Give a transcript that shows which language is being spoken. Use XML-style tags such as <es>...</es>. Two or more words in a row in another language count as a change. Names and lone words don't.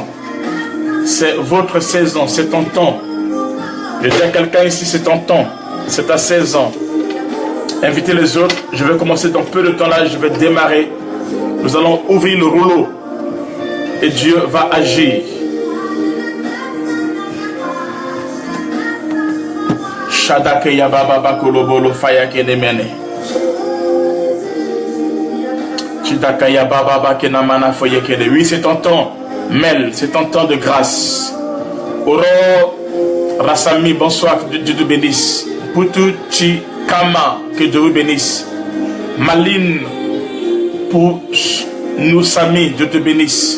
<fr>C'est votre saison, c'est ton temps. Je dis à quelqu'un ici, c'est ton temps, c'est ta saison. Invitez les autres. Je vais commencer dans peu de temps là. Je vais démarrer. Nous allons ouvrir le rouleau. Et Dieu va agir. Shadakeya Baba Bakolobolo Fayake Nemene. Chidakaya Baba Bakenamana Foyekede. Oui, c'est ton temps. Mel, c'est ton temps de grâce. Oro Rassami, bonsoir. Que Dieu te bénisse. Poutou Chikama, que Dieu vous bénisse. Maline, pour nous, Sami, Dieu te bénisse.</fr>